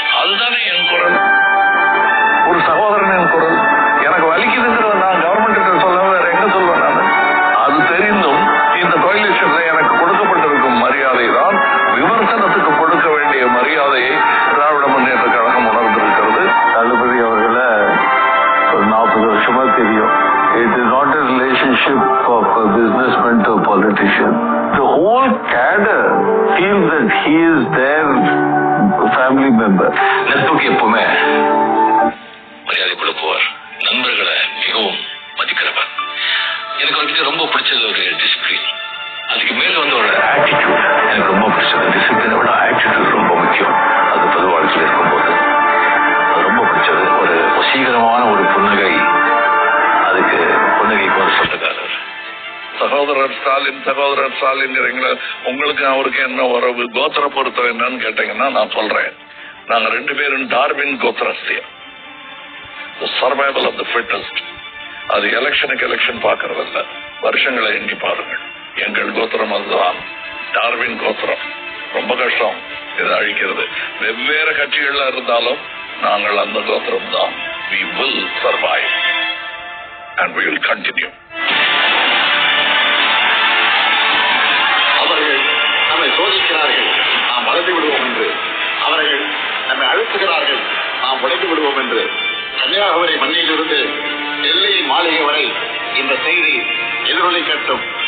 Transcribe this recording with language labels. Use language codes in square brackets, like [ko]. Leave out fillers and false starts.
[ta] அதுதானே என் குரல், ஒரு சகோதரனின் குரல். எனக்கு வலிக்குதுங்கிறத நான் கவர்மெண்ட் சொல்ல வேற எங்க சொல்லுவேன் நான். அது தெரிந்தும் இந்த கோயிலேஷன்ல எனக்கு கொடுக்கப்பட்டிருக்கும் மரியாதை தான் விமர்சனத்துக்கு கொடுக்க வேண்டிய மரியாதையை திராவிட முன்னேற்ற கழகம் உணர்ந்திருக்கிறது. தளபதி அவர்களை ஒரு 40 வருஷமா தெரியும். [en] It is not a relationship of a businessman to a politician. The whole cadre feels that he is their family member. [ta] நட்புக்கு எப்பவுமே மரியாதை கொடுப்பவர், நண்பர்களை மிகவும் மதிக்கிறவர். எனக்கு அவர்கிட்ட ரொம்ப பிடிச்சது ஒரு டிசிப்ளின். அதுக்கு மேல ஒரு ஆட்டிடியூட் எனக்கு ரொம்ப பிடிச்சது. டிசிப்ளினை விட ஆட்டிடியூட் ரொம்ப முக்கியம். அது பொது வாழ்க்கையில் இருக்கும்போது அது ரொம்ப பிடிச்சது. ஒரு வசீகரமான ஒரு புன்னகை, அதுக்கு புன்னகைக்கு ஒரு சொந்தக்காரர். சகோதரர் ஸ்டாலின்ங்கிறீங்களா, உங்களுக்கு அவருக்கு என்ன உறவு, கோத்திர பொருத்தம் என்னன்னு கேட்டீங்கன்னா நான் சொல்றேன். நாங்க 2 பேரும் Darwin கோத்திரஸ்தியம், [en] Survival of the fittest. [ta] அது எலெக்ஷன் பாக்குறதில்ல, வருஷங்களை எண்ணி பாருங்கள். எங்கள் கோத்திரம் அதுதான், டார்வின் கோத்திரம். ரொம்ப கஷ்டம் இதை அழிக்கிறது. வெவ்வேறு கட்சிகள்ல இருந்தாலும் நாங்கள் அந்த கோத்திரம் தான். [en] We will survive and we will continue. [ta] அவர்கள் நம்மை சோதிக்கிறார்கள், நாம் வளர்ந்து விடுவோம் என்று. அவர்கள் நம்மை அழுத்துகிறார்கள், நாம் உடைந்து விடுவோம் என்று. கன்னியாகுமரி மண்ணிலிருந்து டெல்லியின் மாளிகை வரை இந்த செய்தி எதிரொலி கட்டும்.